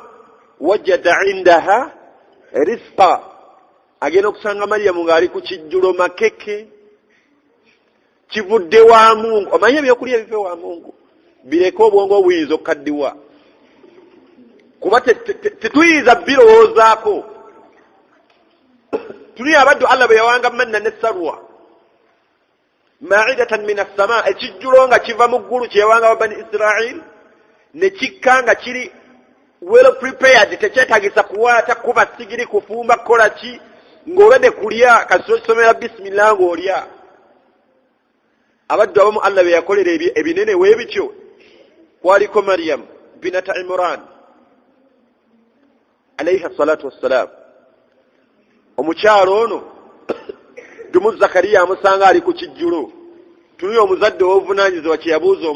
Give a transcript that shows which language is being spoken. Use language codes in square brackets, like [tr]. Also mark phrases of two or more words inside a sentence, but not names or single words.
[ar] وجد عندها رزقا, [lg] agenda okusanga Maryamu ng'ali ku kijjulo makeke, kivudde [sw] wa Mungu. [lg] Omanyi ebyokulya ebive [sw] wa Mungu [lg] bireke obwongo obuyinza okukaddiwa, kuba tetuyinza birowoozaako. Tuli abaddu Allah bwe yawanga manna ne salwa [ar] مائدة من السماء, [lg] ekijjulo nga kiva mu ggulu kyewanga Bani Israel, ne kikka nga kiri [en] well prepared, [lg] tekyetaagisa kuwaata kuba sigiri kufumba kukola ki, ng'obadde kulya kasomera bisimillah ng'olya abaddu abamu Allah be yakolera ebinene weebityo kwaliko Maryam binata Imran [ar] عليها الصلاة والسلام [lg] omukyalo ono dumu Zakariya amusanga ali ku kijjulo tunuye omuzadde w'obuvunaanyizibwa kye yabuuza